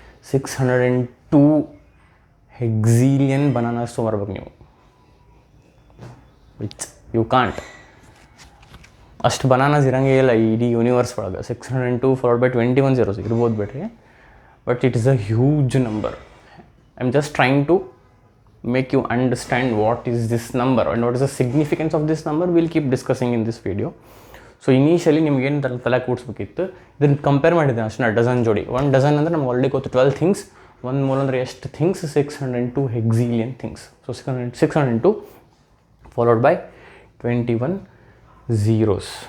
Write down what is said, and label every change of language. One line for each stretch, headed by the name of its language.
Kannada: 602 ಹೆಕ್ಸಿಲಿಯನ್ bananas ತೊಗೊಂಬರ್ಬೇಕು ನೀವು.
English: Which you can't.
Kannada: ಅಷ್ಟು bananas ಇರೋಂಗೇ ಇಲ್ಲ ಇಡೀ ಯೂನಿವರ್ಸ್ ಒಳಗೆ.
English: 602 followed by 21 zeros
Kannada: ಇರ್ಬೋದು ಬಿಡ್ರಿ,
English: But it is a huge number. I am just trying to make you understand what is this number and what is the significance of this number. We'll keep discussing in this video.
Kannada: So initially ನಿಮ್ಗೇನು ತಲೆ ಕೂಡಿಸ್ಬೇಕಿತ್ತು, ಇದನ್ನು compare ಮಾಡಿದ್ದೆ ಅಷ್ಟೇ dozen ಜೋಡಿ. 1 dozen ಅಂದರೆ ನಮ್ಗೆ already ಗೊತ್ತು 12 things. 1 mole ಅಂದರೆ ಎಷ್ಟು things?
English: 602 hexillion things. So 602 followed by 21 zeros.